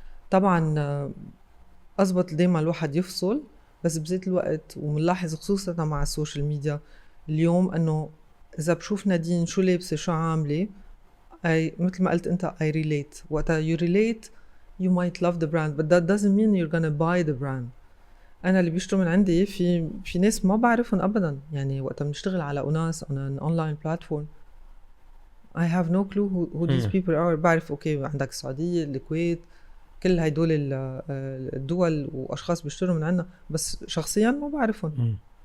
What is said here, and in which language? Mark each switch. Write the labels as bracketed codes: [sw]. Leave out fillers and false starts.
[ar] طبعا أضبط دايما الواحد يفصل، بس بذات الوقت ومنلاحظ خصوصا مع السوشيال ميديا اليوم انه اذا بشوف نادين شو لابسه شو عامله مثل ما قلت انت [en] I relate. [ar] وقتا [en] you relate you might love the brand but that doesn't mean you're gonna buy the brand. [ar] انا اللي بيشتروا من عندي في ناس ما بعرفهم ابدا، يعني وقتا بنشتغل على أناس [en] on an online platform I have no clue who these people are. [ar] بعرف اوكي عندك السعودية، الكويت، كل هيدول الدول واشخاص بيشتروا من عنا، بس شخصيا ما بعرفهم.